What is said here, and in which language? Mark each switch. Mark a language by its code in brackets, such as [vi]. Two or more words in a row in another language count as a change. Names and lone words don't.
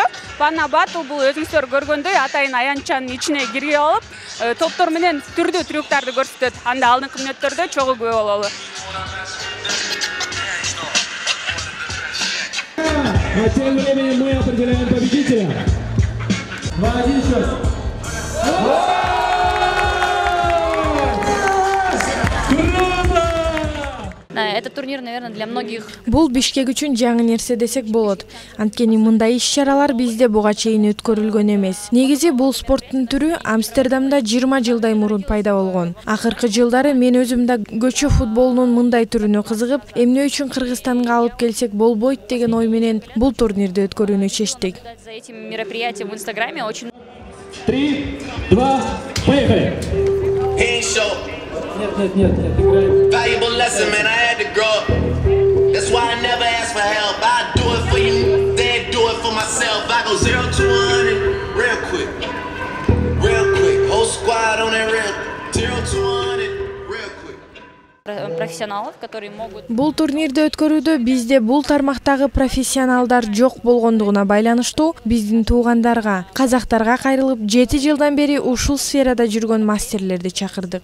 [ky] Panna Battle бул өзүңүздөр көргөндөй атайын аянтчанын ичине кирге алып, топтор менен түрдүү трюктарды көрсөтөт. Анда алдыңкы мүнөттөрдө чогуу күбө бололу. [ru] А тем временем мы определяем победителя. 2-1 счет. Этот турнир, наверное, для многих. [ky] Бул Бишкек үчүн жаңы нерсе десек болот. Анткени мындай иш-чаралар бизде буга чейин өткөрүлгөн эмес. Негизи бул спорттун түрү Амстердамда 20 жылдай мурун пайда болгон. Акыркы жылдары мен өзүм да көчө футболунун мындай түрүнө кызыгып, эмне үчүн Кыргызстанга алып келсек болбойт деген ой менен бул турнирди өткөрүүнү чечтик. [ru] За этим мероприятием в Инстаграме очень. 3, 2, поехали! Нет, играем. [en] Valuable lesson, man, I had to grow up. That's why I never ask for help. I do it for you, then do it for myself. I go 0 to 100 real quick. Real quick. Whole squad on that real. 0 to 100 real quick. [ru] Профессионалов, которые могут. [ky] Бул турнирди өткөрүүдө бизде бул тармактагы профессионалдар жок болгондугуна байланыштуу биздин туугандарга, казактарга кайрылып 7 жылдан бери ушул сферада жүргөн мастерлерди чакырдык.